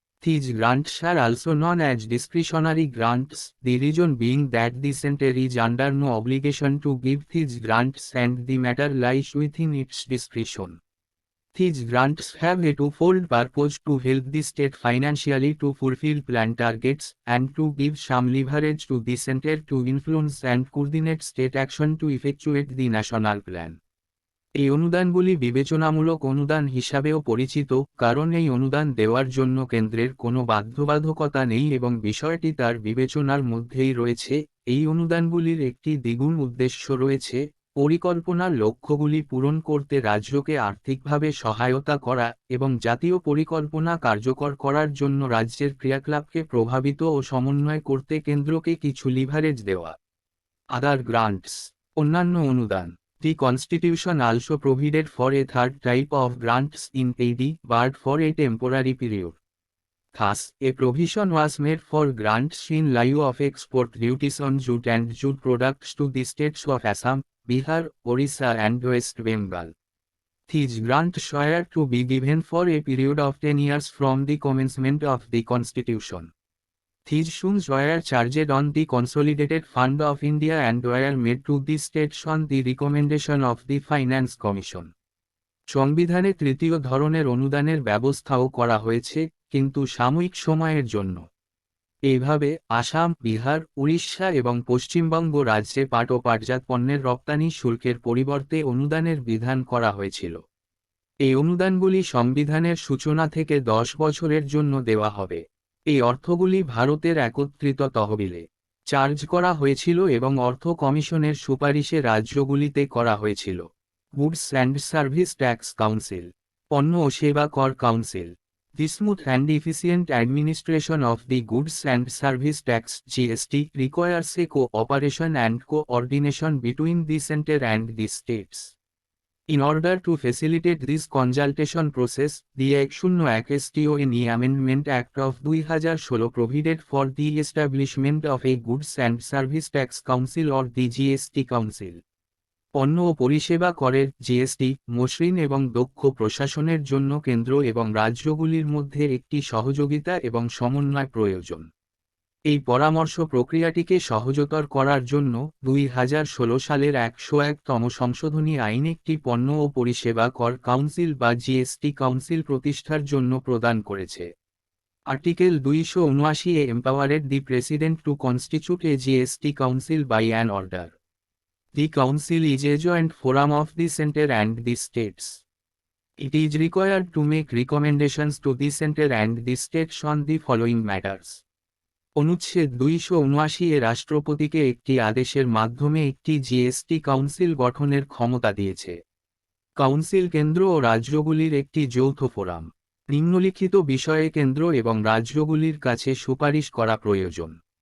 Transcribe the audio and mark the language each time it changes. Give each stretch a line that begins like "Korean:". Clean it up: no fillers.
English: These grants are also known as discretionary grants, the reason being that the center is under no obligation to give these grants and the matter lies within its discretion. These grants have a twofold purpose: to help the state financially to fulfill plan targets, and to give some leverage to the center to influence and coordinate state action to effectuate the national plan.
Bangla: এই অনুদানগুলি বিবেচনামূলক অনুদান হিসাবেও পরিচিত, কারণ এই অনুদান দেওয়ার জন্য কেন্দ্রের কোনো বাধ্যবাধকতা নেই এবং বিষয়টি তার বিবেচনার মধ্যেই রয়েছে। এই অনুদানগুলির একটি দ্বিগুণ উদ্দেশ্য রয়েছে: পরিকল্পনার লক্ষ্যগুলি পূরণ করতে রাজ্যকে আর্থিকভাবে সহায়তা করা এবং জাতীয় পরিকল্পনা কার্যকর করার জন্য রাজ্যের ক্রিয়াকলাপকে প্রভাবিত ও সমন্বয় করতে কেন্দ্রকে কিছু লিভারেজ দেওয়া।
English: other grants,
Bangla: অন্যান্য অনুদান।
English: The Constitution also provided for a third type of grants in AD, but for a temporary period. Thus, a provision was made for grants in lieu of export duties on jute and jute products to the states of Assam, Bihar, Orissa and West Bengal. These grants were to be given for a period of 10 years from the commencement of the Constitution. These sums were charged on the Consolidated Fund of India and were made to the states on the recommendation of the Finance Commission.
Bangla: সংবিধানে তৃতীয় ধরনের অনুদানের ব্যবস্থাও করা হয়েছে, কিন্তু সাময়িক সময়ের জন্য। এইভাবে আসাম, বিহার, উড়িষ্যা এবং পশ্চিমবঙ্গ রাজ্যে পাট ও পাটজাত পণ্যের রপ্তানি শুল্কের পরিবর্তে অনুদানের বিধান করা হয়েছিল। এই অনুদানগুলি সংবিধানের সূচনা থেকে 10 বছরের জন্য দেওয়া হবে। এই অর্থগুলি ভারতের একত্রিত তহবিলে চার্জ করা হয়েছিল এবং অর্থ কমিশনের সুপারিশে রাজ্যগুলিতে করা হয়েছিল।
English: goods and service tax council,
Bangla: পণ্য ও সেবা কর council.
English: The smooth and efficient administration of the goods and service tax (GST) requires a cooperation and coordination between the center and the states. In order to facilitate this consultation process, the 101 Amendment Act of 2016 provided for the establishment of a Goods and Service Tax Council or the GST Council.
Bangla: পণ্য ও পরিষেবা করের GST মসৃণ এবং দক্ষ প্রশাসনের জন্য কেন্দ্র এবং রাজ্যগুলির মধ্যে একটি সহযোগিতা এবং সমন্বয় প্রয়োজন। এই পরামর্শ প্রক্রিয়াটিকে সহজতর করার জন্য 2016 সালের 101তম সংশোধনী আইন একটি পণ্য ও পরিষেবা কর কাউন্সিল বা জিএসটি কাউন্সিল প্রতিষ্ঠার জন্য প্রদান করেছে।
English: Article 279 empowered the president to constitute a GST council by an order. The Council is a joint forum of the center and the states. It is required to make recommendations to the center and the states on the following matters.
Bangla: অনুচ্ছেদ 279 রাষ্ট্রপতিকে একটি আদেশের মাধ্যমে একটি GST council গঠনের ক্ষমতা দিয়েছে। Council কেন্দ্র ও রাজ্যগুলির একটি যৌথ ফোরাম। নিম্নলিখিত বিষয়ে কেন্দ্র এবং রাজ্যগুলির কাছে সুপারিশ করা প্রয়োজন।